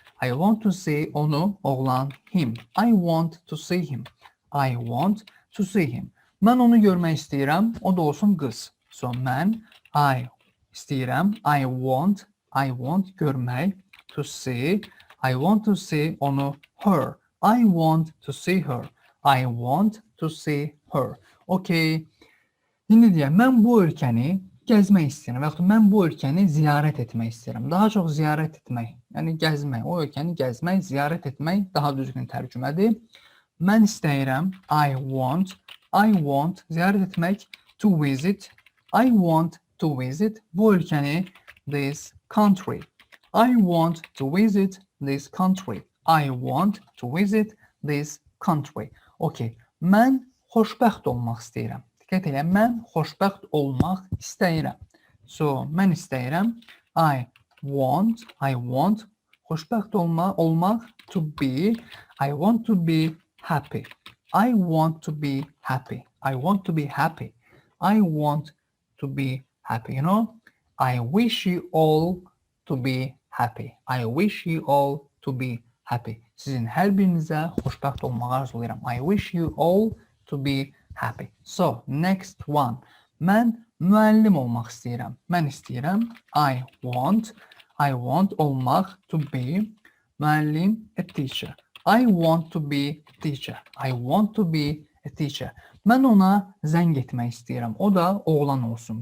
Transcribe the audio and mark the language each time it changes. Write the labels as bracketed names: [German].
[English] I want to see [Azerbaijani] onu, oğlan, [English] him. I want to see him. I want to see him. [Azerbaijani] Mən onu görmək istəyirəm, o da olsun qız. [English] So, [Azerbaijani] mən, I istəyirəm, [English] I want [Azerbaijani] görmək, [English] to see. I want to see [Azerbaijani] onu, [English] her. I want to see her. I want to see her. Okay. [Azerbaijani] İndi deyək, mən bu ölkəni gəzmək istəyirəm və yaxud mən bu ölkəni ziyarət etmək istəyirəm. Daha çox ziyarət etmək, yəni gəzmək, o ölkəni gəzmək, ziyarət etmək daha düzgün tərcümədir. Mən istəyirəm, [English] I want [Azerbaijani] ziyarət etmək, [English] to visit. I want to visit [Azerbaijani] bu ülkəni, [English] this country. I want to visit this country. I want to visit this country. Okay. [Azerbaijani] Mən xoşbəxt olmaq istəyirəm. Diqqət elə, mən xoşbəxt olmaq istəyirəm. [English] So, [Azerbaijani] mən istəyirəm. [English] I want [Azerbaijani] xoşbəxt olmaq, [English] to be. I want to be happy. I want to be happy. I want to be happy. I want to be happy. You know, I wish you all to be happy. I wish you all to be happy. [Azerbaijani] Sizin hər birinizə xoşbəxt olmağı arzulayıram. [English] I wish you all to be happy. So, next one. [Azerbaijani] Mən müəllim olmaq istəyirəm. Mən istəyirəm. [English] I want [Azerbaijani] olmaq, [English] to be. [Azerbaijani] Müəllim, [English] a teacher. I want to be a teacher. I want to be a teacher. [Azerbaijani] Mən ona zəng etmək istəyirəm. O da oğlan olsun.